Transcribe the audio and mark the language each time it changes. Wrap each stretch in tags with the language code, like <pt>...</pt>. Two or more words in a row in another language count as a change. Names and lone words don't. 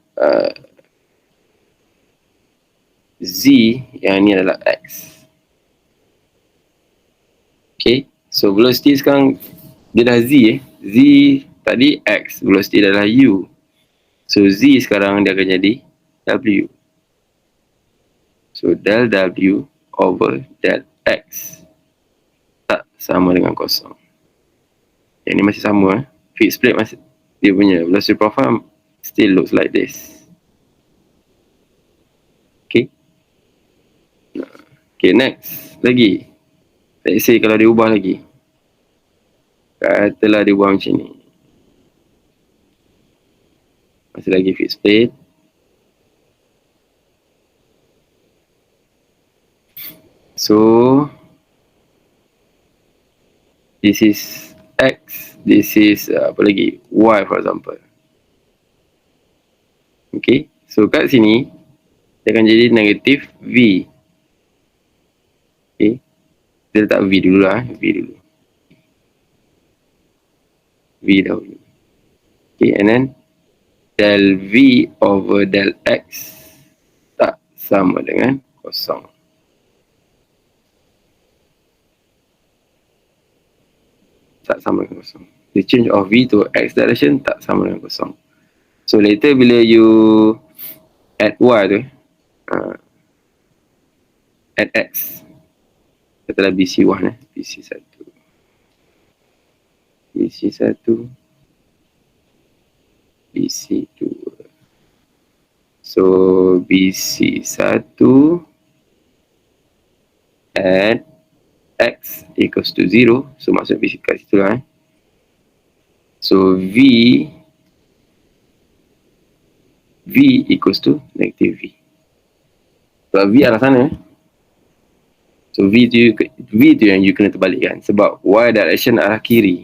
<ms>Z, yang ini adalah X. Okay, so velocity sekarang dia dah Z Z tadi X, velocity adalah U. So Z sekarang dia akan jadi W. So del W over del X tak sama dengan kosong. Yang ni masih sama Fit split masih,</ms> <en>dia punya velocity profile still looks like this.</en> <ms>Okay. Okay, next lagi.</ms> <en>Let's say</en> <ms>kalau dia ubah lagi. Katalah dia ubah macam ni. Masih lagi fit split.</ms> <en>So this is X, this is apa lagi? Y for example.</en> <ms>Okay, so kat sini dia akan jadi negatif V. Okay, dia letak V dulu lah, V dulu. V dahulu.</ms> <en>Okay, and then del V over del X</en> <ms>tak sama dengan kosong.</ms> <en>Tak sama dengan kosong. The change of V to X direction</en> <ms>tak sama dengan kosong.</ms> <en>So later bila you add Y tu, add X, katalah BC1 BC1, BC1, BC2.</en> <ms>So BC1</ms> <en>add X equals to 0.</en> <ms>So maksud BC kat situ lah.</ms> <en>So V equals to negative V.</en> <ms>Sebab V arah sana. So V tu yang you kena terbalikkan. Sebab Y direction arah kiri.</ms>